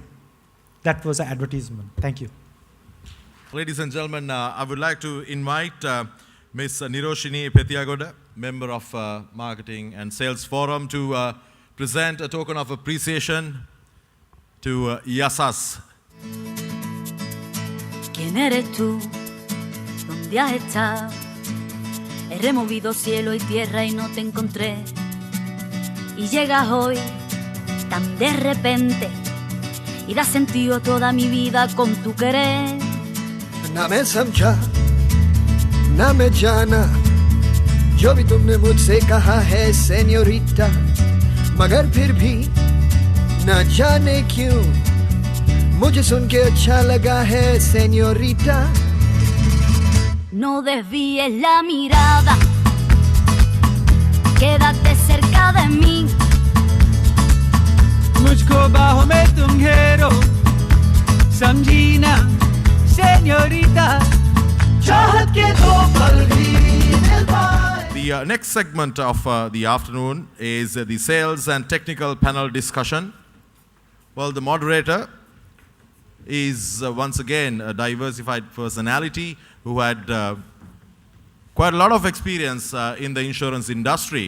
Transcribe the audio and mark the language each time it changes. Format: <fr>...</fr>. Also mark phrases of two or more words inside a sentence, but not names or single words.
<en>That was an advertisement. Thank you. Ladies and gentlemen, I would like to invite Ms. Niroshini Petiagoda, member of Marketing and Sales Forum, to present a token of appreciation to Yasas.</en> <es>¿Quién eres tú? ¿Dónde has estado? He removido cielo y tierra y no te encontré. Y llegas hoy tan de repente y das sentido a toda mi vida con tu querer.</es> <hi>ना मैं समझा ना मैं जाना जो भी तुमने मुझसे कहा है सेन्योरिटा, मगर फिर भी ना जाने क्यों मुझे सुन के अच्छा लगा है señorita.</hi> <es>No desvíes la mirada, quédate cerca de mí.</es> <hi>मुझको बाहों में तुम घेरो, समझी ना señorita, चाहत के दो पल भी दिल पाए.</hi> <en>The next segment of the afternoon is the sales and technical panel discussion. Well, the moderator is once again a diversified personality who had quite a lot of experience in the insurance industry.</en>